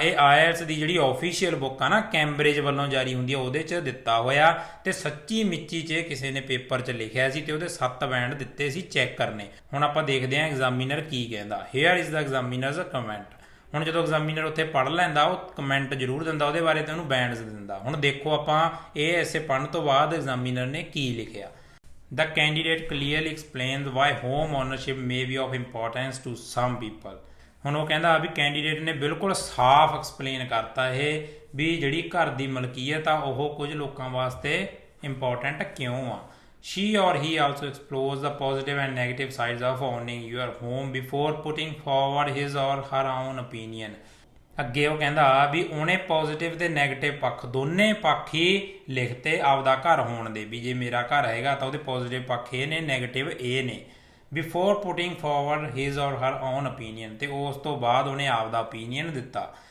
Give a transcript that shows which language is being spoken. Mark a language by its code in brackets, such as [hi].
[pa] ਇਹ ਆਇਲਟਸ ਦੀ ਜਿਹੜੀ official book ਆ ਨਾ, ਕੈਂਬਰਿਜ ਵੱਲੋਂ ਜਾਰੀ ਹੁੰਦੀ ਆ, ਉਹਦੇ 'ਚ ਦਿੱਤਾ ਹੋਇਆ, ਤੇ ਸੱਚੀ ਮਿੱਚੀ 'ਚ ਕਿਸੇ ਨੇ ਪੇਪਰ 'ਚ ਲਿਖਿਆ ਸੀ ਤੇ ਉਹਦੇ 7 ਬੈਂਡ ਦਿੱਤੇ ਸੀ ਚੈੱਕਰ ਨੇ। ਹੁਣ ਆਪਾਂ ਦੇਖਦੇ ਹਾਂ ਐਗਜ਼ਾਮੀਨਰ ਕੀ ਕਹਿੰਦਾ। [en] Here is the examiner's comment. [pa] ਹੁਣ ਜਦੋਂ ਐਗਜ਼ਾਮੀਨਰ ਉੱਥੇ ਪੜ੍ਹ ਲੈਂਦਾ ਉਹ ਕਮੈਂਟ ਜ਼ਰੂਰ ਦਿੰਦਾ ਉਹਦੇ ਬਾਰੇ ਤੇ ਉਹਨੂੰ ਬੈਂਡਸ ਦਿੰਦਾ। ਹੁਣ ਦੇਖੋ ਆਪਾਂ ਇਹ ਐਸੇ ਪੜ੍ਹਨ ਤੋਂ ਬਾਅਦ ਐਗਜ਼ਾਮੀਨਰ ਨੇ ਕੀ ਲਿਖਿਆ। [en] The candidate clearly explains why home ownership may be of importance to some people। [pa] ਹੁਣ ਉਹ ਕਹਿੰਦਾ ਵੀ ਕੈਂਡੀਡੇਟ ਨੇ ਬਿਲਕੁਲ ਸਾਫ਼ ਐਕਸਪਲੇਨ ਕਰਤਾ ਇਹ ਵੀ ਜਿਹੜੀ ਘਰ ਦੀ ਮਲਕੀਅਤ ਆ ਉਹ ਕੁਝ ਲੋਕਾਂ ਵਾਸਤੇ ਇੰਪੋਰਟੈਂਟ ਕਿਉਂ ਆ। [en] She or he also explores the positive and negative sides of owning your home before putting forward his or her own opinion। [pa] ਅੱਗੇ ਉਹ ਕਹਿੰਦਾ ਵੀ ਉਹਨੇ ਪੋਜ਼ਿਟਿਵ ਤੇ ਨੈਗੇਟਿਵ ਪੱਖ ਦੋਨੇ ਪੱਖ ਹੀ ਲਿਖਤੇ ਆਪਦਾ ਘਰ ਹੋਣ ਦੇ ਵੀ ਜੇ ਮੇਰਾ ਘਰ ਹੈਗਾ ਤਾਂ ਉਹਦੇ ਪੋਜ਼ਿਟਿਵ ਪੱਖ ਇਹ ਨੇ ਨੈਗੇਟਿਵ ਇਹ ਨੇ। [en] before putting forward his or her own opinion [pa] ਤੇ ਉਸ ਤੋਂ ਬਾਅਦ ਉਹਨੇ ਆਪਦਾ ਓਪੀਨੀਅਨ ਦਿੱਤਾ।